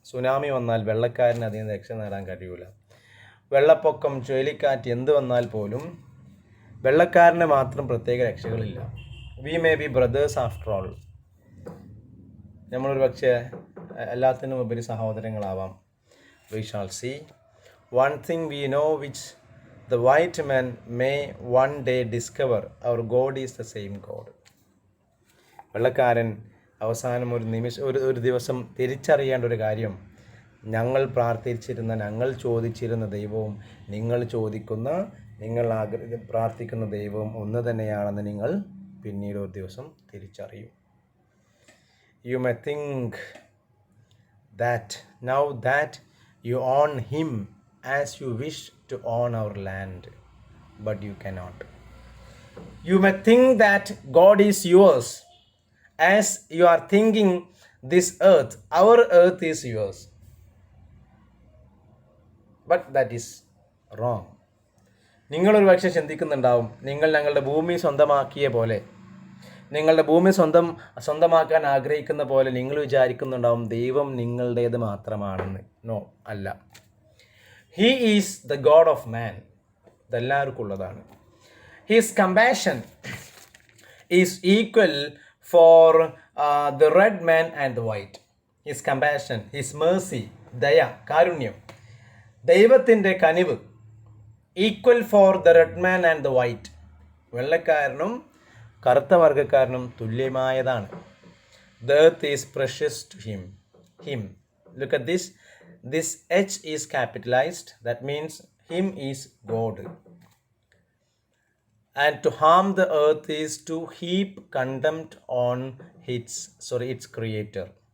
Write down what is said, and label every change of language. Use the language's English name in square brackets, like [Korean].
[Malayalam] Tsunami വന്നാൽ വെള്ളക്കാരന് അതിൽ നിന്ന് രക്ഷ നേടാൻ കഴിയില്ല. വെള്ളപ്പൊക്കം, ചുഴലിക്കാറ്റ് എന്ത് വന്നാൽ പോലും വെള്ളക്കാരന് മാത്രം പ്രത്യേക രക്ഷകളില്ല. [English] We may be brothers after all. [Malayalam] നമ്മളൊരു പക്ഷേ എല്ലാത്തിനും ഉപരി സഹോദരങ്ങളാവാം. [English] We shall see one thing we know which the white man may one day discover, our God is the same God. [Malayalam] വെള്ളക്കാരൻ അവസാനം ഒരു ദിവസം തിരിച്ചറിയേണ്ട ഒരു കാര്യം, ഞങ്ങൾ പ്രാർത്ഥിച്ചിരുന്ന, ഞങ്ങൾ ചോദിച്ചിരുന്ന ദൈവവും നിങ്ങൾ ചോദിക്കുന്ന, നിങ്ങൾ പ്രാർത്ഥിക്കുന്ന ദൈവവും ഒന്ന് തന്നെയാണെന്ന് നിങ്ങൾ പിന്നീട് ഒരു ദിവസം തിരിച്ചറിയും. [English] You may think that now that you own him as you wish to own our land, but you cannot. You may think that God is yours as you are thinking this earth, our earth is yours, but that is wrong. [Malayalam] നിങ്ങളൊരു പക്ഷേ ചിന്തിക്കുന്നുണ്ടാവും, നിങ്ങൾ ഞങ്ങളുടെ ഭൂമി സ്വന്തമാക്കിയ പോലെ, നിങ്ങളുടെ ഭൂമി സ്വന്തമാക്കാൻ ആഗ്രഹിക്കുന്ന പോലെ നിങ്ങൾ വിചാരിക്കുന്നുണ്ടാവും ദൈവം നിങ്ങളുടേത് മാത്രമാണെന്ന്. [English] No, അല്ല. He is the God of man. [Malayalam] ഇതെല്ലാവർക്കും ഉള്ളതാണ്. [English] His compassion is equal for the red man and the white. His compassion, his mercy, [Malayalam] ദയ, കാരുണ്യം, ദൈവത്തിൻ്റെ കനിവ് [English] Equal for the red man and the white. [Malayalam] വെള്ളക്കാരനും കറുത്ത വർഗ്ഗക്കാരനും തുല്യമായതാണ്. [English] The earth is precious to him. Look at this. This H is capitalized. That means him is God. And to harm the earth is to heap contempt on its creator.